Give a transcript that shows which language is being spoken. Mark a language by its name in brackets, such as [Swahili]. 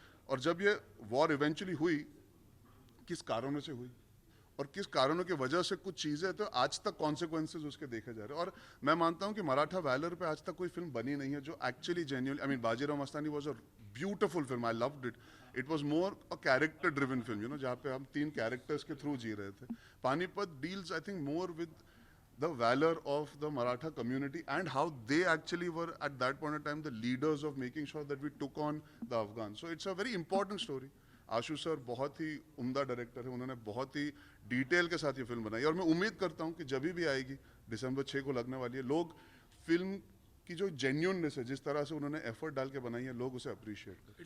[Hindi] और जब ये वॉर इवेंचुअली हुई, किस कारणों से हुई और किस कारणों की वजह से कुछ चीज़ें तो आज तक कॉन्सिक्वेंसेज उसके देखे जा रहे हैं। और मैं मानता हूँ कि मराठा वैलर पे आज तक कोई फिल्म बनी नहीं है जो actually genuine, [English] I mean Bajirao Mastani was a beautiful film, I loved it. It was more a character driven film, you know, [Hindi] जहाँ पे हम 3 कैरेक्टर्स के थ्रू जी रहे थे। [English] Panipat deals I think more with the valor of the Maratha community and how they actually were at that point in time the leaders of making sure that we took on the Afghans. So it's a very important story. [Hindi] Ashu sir बहुत ही उम्दा director है, उन्होंने बहुत ही detail के साथ ये film बनाई, और मैं उम्मीद करता हूँ कि जब भी आएगी दिसंबर 6 को लगने वाली है, लोग फिल्म की जो जेन्युइननेस है, जिस तरह से उन्होंने एफर्ट डाल के बनाई है, लोग उसे अप्रिशिएट करें।